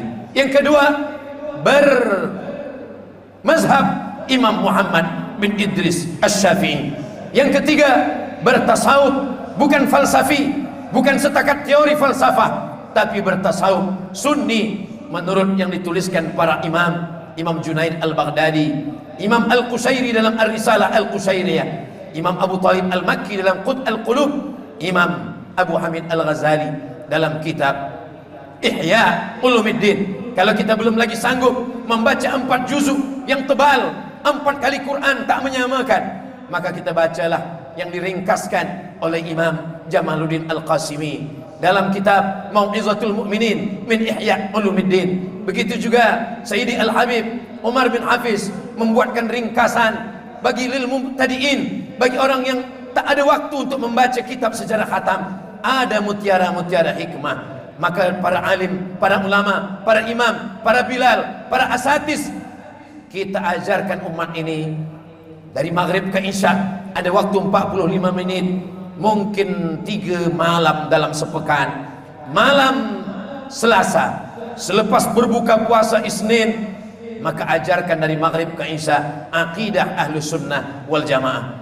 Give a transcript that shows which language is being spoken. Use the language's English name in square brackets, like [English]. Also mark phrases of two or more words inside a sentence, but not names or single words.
[Malay] Yang kedua, bermazhab Imam Muhammad bin Idris Asy-Syafi'i. Yang ketiga, bertasawuf, bukan falsafi, bukan setakat teori falsafah, tapi bertasawuf sunni menurut yang dituliskan para imam. Imam Junaid Al-Baghdadi, Imam Al-Qusairi dalam Ar-Risalah Al-Qusairiyah, Imam Abu Talib Al-Makki dalam Qut Al-Qulub, Imam Abu Hamid Al-Ghazali dalam kitab Ihya Ulumuddin. Kalau kita belum lagi sanggup membaca 4 juzuk yang tebal, 4 kali Quran tak menyamakan, maka kita bacalah yang diringkaskan oleh Imam Jamaluddin Al-Qasimi dalam kitab Mau'izatul Mu'minin min Ihya Ulumuddin. Begitu juga Sayyidi Al-Habib Umar bin Hafiz membuatkan ringkasan bagi [Arabic] للمبتدئين, [Malay] bagi orang yang tak ada waktu untuk membaca kitab secara khatam. Ada mutiara-mutiara hikmah. Maka para alim, para ulama, para imam, para bilal, para asatiz, kita ajarkan umat ini dari maghrib ke isya. Ada waktu 45 menit, mungkin 3 malam dalam sepekan. Malam Selasa selepas berbuka puasa Isnin, maka ajarkan dari maghrib ke isya akidah Ahlus Sunnah wal Jamaah.